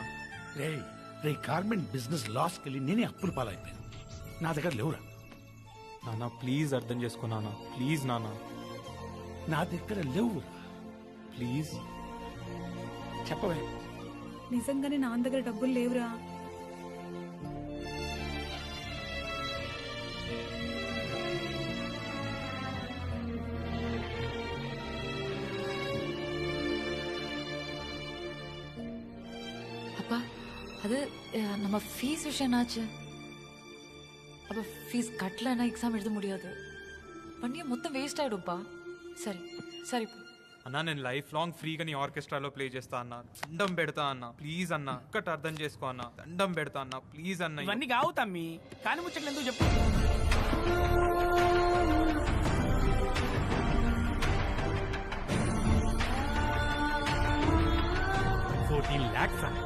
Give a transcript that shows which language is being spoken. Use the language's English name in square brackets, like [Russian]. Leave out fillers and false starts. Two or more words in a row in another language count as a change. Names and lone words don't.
[Telugu] రే రే [English] garment business [Telugu] లాస్కి వెళ్ళి నేనే అప్పులు పాలైపోయాను. నా దగ్గర లేవురా. నాన్న ప్లీజ్ అర్థం చేసుకో నాన్న, ప్లీజ్ నాన్న. నా దగ్గర లేవు. ప్లీజ్ చెప్పవే. నిజంగానే నా దగ్గర డబ్బులు లేవురా. [Tamil] அப்பா அது நம்ம ஃபீஸ் விஷயம் என்னாச்சு? அப்போ ஃபீஸ் கட்டலன்னா எக்ஸாம் எழுத முடியாது, பண்ணிய மொத்தம் வேஸ்ட் ஆயிடும்ப்பா. சரி சரி [Telugu] అన్నా నేను [English] life long [Telugu] ఫ్రీగా నీ ఆర్కెస్ట్రాలో ప్లే చేస్తా అన్న. దండం పెడతా అన్న, ప్లీజ్ అన్న, ఒక్కటి అర్థం చేసుకో అన్న. దండం పెడతా అన్న, ప్లీజ్ అన్న. ఇవన్నీ కావు తమ్మి, కానీ ముచ్చట్లు ఎందుకు చెప్పు. [English] 14 lakhs